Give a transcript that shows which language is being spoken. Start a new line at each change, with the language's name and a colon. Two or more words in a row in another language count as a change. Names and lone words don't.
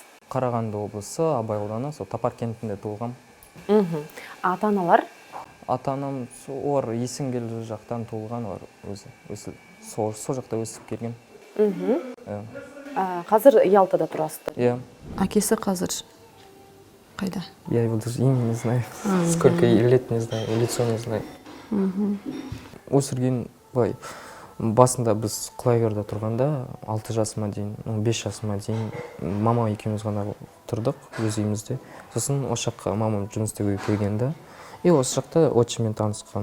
Kazakh: Қарағанды облысы, Абай ауданы, сол Тапар кентінде туылғам. Ата-аналар? Ата-анам, олар Есенгел жақтан туылған, олар өзі сол жақта өсіп келген. Қазір Ялтада тұрасыздар? Иә. Әкесі қазір қайда?
Russian: Я его даже имя не знаю. Сколько лет не знаю, лицо не знаю.
Kazakh: Өсірген, басында біз Құлайверде тұрғанда 6 жасыма дейін, 5 жасыма дейін мама екеуміз ғана тұрдық өз үйімізде. Сосын осы жаққа мамам жұмыс істеуге келгенде, осы жақта отчиммен танысқан.